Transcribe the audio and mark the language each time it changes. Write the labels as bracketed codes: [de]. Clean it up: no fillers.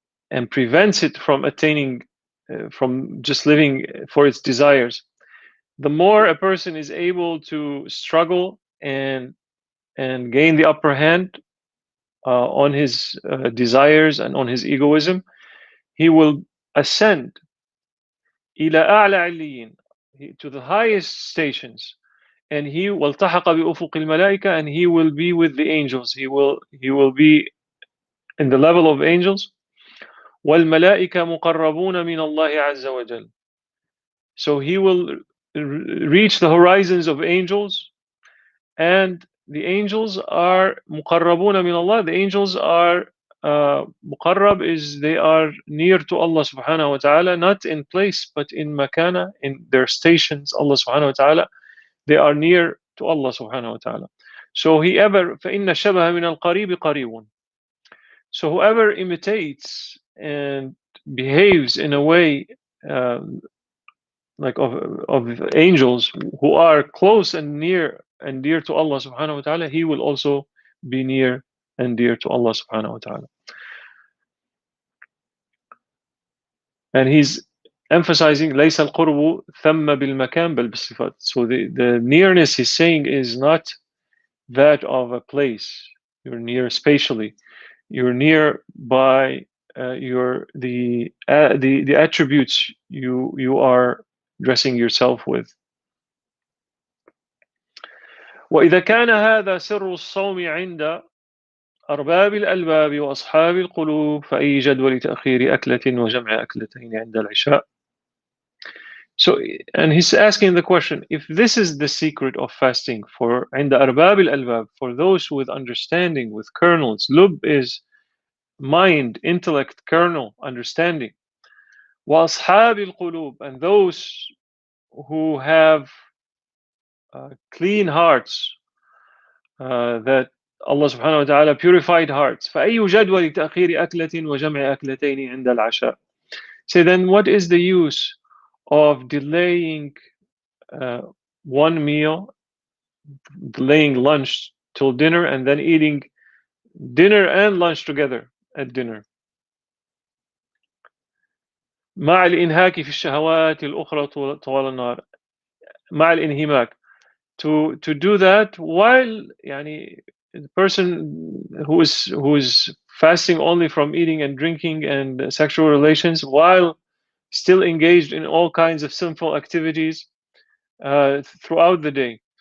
[en] and prevents it from attaining, from just living for its desires, the more a person is able to struggle and gain the upper hand on his desires and on his egoism, he will ascend [ar] إلى أعلى عليين, [en] to the highest stations, and he [ar] والتحق بأفق الملائكة, [en] and he will be with the angels. He will be in the level of angels. [ar] والملائكة مقربون من الله عز وجل. [en] So he will reach the horizons of angels, and the angels are [ar] مقربون من [en] Allah. The angels are مقرب is they are near to Allah subhanahu wa ta'ala, not in place but in makana, in their stations. Allah subhanahu wa ta'ala, they are near to Allah subhanahu wa ta'ala. So whoever [ar] فإن الشبه من القريب قريب. [en] So whoever imitates and behaves in a way um, like of angels who are close and near and dear to Allah subhanahu wa ta'ala, he will also be near and dear to Allah subhanahu wa ta'ala. And he's emphasizing [ar] ليس القرب ثم بالمكان بل بالصفات. [en] So the nearness he's saying is not that of a place. You're near spatially. You're near by the attributes you are dressing yourself with. [ar] وإذا كان هذا سر الصوم عند أرباب الألباب وأصحاب القلوب فأي جدول تأخير أكلة وجمع أكلتين عند العشاء. [en] So, and he's asking the question, if this is the secret of fasting for [ar] عند أرباب الألباب, [en] for those with understanding, with kernels, lub is mind, intellect, kernel, understanding, [ar] وأصحاب القلوب, [en] and those who have clean hearts, that Allah subhanahu wa ta'ala purified hearts. [ar] فأي جدول تأخير أكلة وجمع أكلتين عند العشاء. [en] So then what is the use of delaying uh, one meal, delaying lunch till dinner, and then eating dinner and lunch together at dinner? [ar] مع الإنهاك في الشهوات الأخرى طوال النهار. مع الانهماك. [en] To do that while يعني the person who is fasting only from eating and drinking and sexual relations while still engaged in all kinds of sinful activities throughout the day.